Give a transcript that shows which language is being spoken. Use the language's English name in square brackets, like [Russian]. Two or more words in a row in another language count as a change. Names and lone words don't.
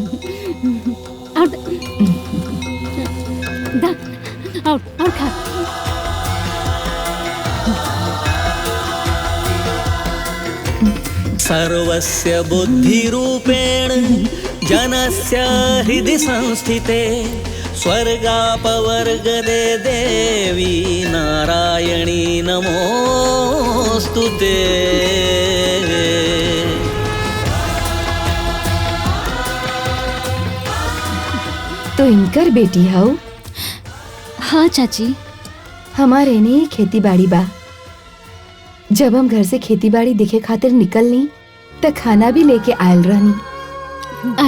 [Bhojpuri] और खा। [Sanskrit] सर्वस्य बुद्धिरूपेण जनस्य हृदि संस्थिते स्वर्गापवर्गदे देवी नारायणी नमोस्तुते। [Bhojpuri] तो इनकर बेटी हो? हाँ चाची। हमारे ने खेती बाड़ी बा। जब हम घर से खेती बाड़ी दिखे खातिर निकलनी तो खाना भी लेके आयल रहनी।